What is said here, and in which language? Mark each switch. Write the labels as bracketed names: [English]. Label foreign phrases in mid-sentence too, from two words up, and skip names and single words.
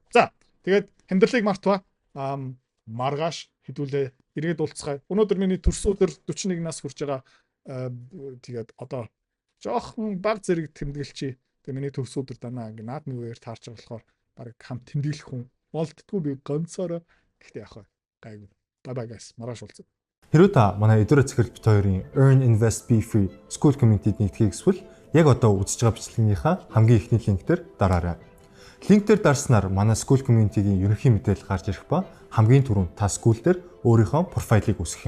[Mongolian] За тэгээд хэмдэрлийг мартва. Маргааш хэдүүлээ эргээд уулзцгаая. Өнөөдөр миний төрс өдөр 41 нас хүрч байгаа. Тэгээд одоо жоохон баг зэрэг тэмдэглэчи. Тэгээд миний төрс өдөр данаа ингээ наадмын үеэр таарч байгаа болохоор баг хамт тэмдэглэх хүн болтдгүй би ганцаараа. Гэхдээ яах вэ? Гайгүй. [English] Bye bye guys. [Mongolian] Маргааш уулзъя. Хэрвээ та манай эдгээр цэцэрлэг бит хоёрын Earn Invest Be Free School Community-д нэгдэхийг эсвэл яг одоо үзэж байгаа бичлэгийнхаа хамгийн ихний линк дээр дараарай. Линк дээр дарснаар манай School Community-гийн ерөнхий мэдээлэл гарч ирэх ба хамгийн түрүүнд та school дээр өөрийнхөө профайлыг үүсгэх юм.